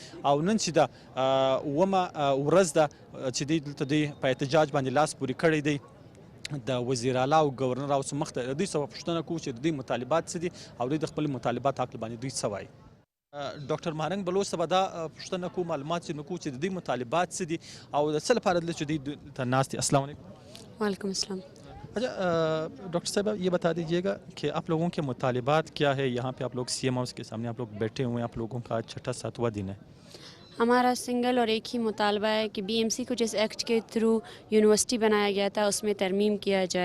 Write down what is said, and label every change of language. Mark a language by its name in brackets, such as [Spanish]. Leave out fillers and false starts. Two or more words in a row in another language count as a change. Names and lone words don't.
[Pashto] او نن چې ده اومه ورځ ده چې دوی دلته دوی په احتجاج باندې لاس پورې کړی دی د وزیر اعلی او گورنر هاوس مخته، د دوی څه پوښتنه کوو چې د دوی مطالبات څه دي او دوی د خپل مطالبات حق باندې دوی څه وایي. ډاکټر مهرنګ بلوچ څه به دا پوښتنه کوو، معلومات ځینې کوو چې د دوی مطالبات څه دي او د څه لپاره دلته چې دوی دلته ناست دي. [Arabic] السلام علیکم. وعلیکم السلام. [Urdu] اچھا ڈاکٹر صاحب، یہ بتا دیجیے گا کہ آپ لوگوں کے مطالبات کیا ہے؟ یہاں پہ آپ لوگ سی ایم ہاؤس کے سامنے آپ لوگ بیٹھے ہوئے ہیں، آپ لوگوں کا آج چھٹا 7واں دن ہے. ہمارا سنگل اور ایک ہی مطالبہ ہے کہ بی ایم سی کو جس ایکٹ کے تھرو یونیورسٹی بنایا گیا تھا اس میں ترمیم کیا جائے.